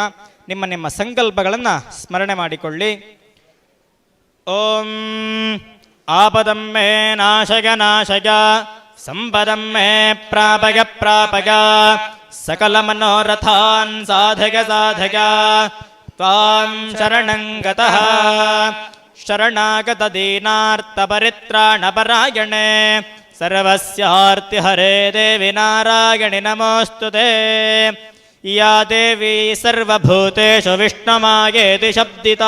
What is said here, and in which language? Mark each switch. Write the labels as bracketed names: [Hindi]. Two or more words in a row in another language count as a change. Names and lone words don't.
[Kannada] ನಿಮ್ಮ ನಿಮ್ಮ ಸಂಕಲ್ಪಗಳನ್ನು ಸ್ಮರಣೆ ಮಾಡಿಕೊಳ್ಳಿ. [Sanskrit] ಓಂ ಆಪದಂ ಮೇ ನಾಶಯ ನಾಶಯ, ಸಂಪದಂ ಮೇ ಪ್ರಾಪಯ ಪ್ರಾಪಯ, ಸಕಲ ಮನೋರಥಾನ್ ಸಾಧಯ ಸಾಧಯ, ತ್ವಾಂ ಶರಣಂ ಗತಃ ಶರಣಾಗತ ದೀನಾರ್ಥ ಪರಿತ್ರಾಣ ಪರಾಯಣೆ ಸರ್ವಸ್ಯಾರ್ತಿ ಹರೇ ದೇವಿ ನಾರಾಯಣಿ ನಮೋಸ್ತುತೆ. ಯಾ ದೇವಿ ಸರ್ವಭೂತೇಷು ವಿಷ್ಣುಮಾಯೇತಿ ಶಬ್ದಿತಾ.